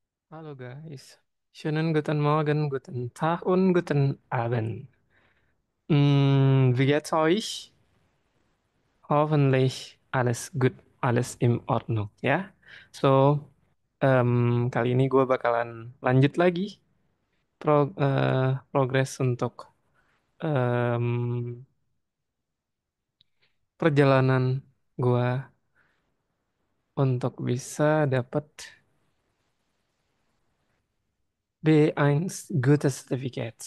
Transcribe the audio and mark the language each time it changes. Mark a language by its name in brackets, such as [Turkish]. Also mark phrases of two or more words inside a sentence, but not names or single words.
[German] Hallo guys, schönen guten Morgen, guten Tag und guten Abend. Wie geht's euch? Hoffentlich alles good, alles in Ordnung ya. [Indonesian] So, kali ini gue bakalan lanjut lagi progres untuk em, perjalanan gue untuk bisa dapat B1 Goethe Certificate.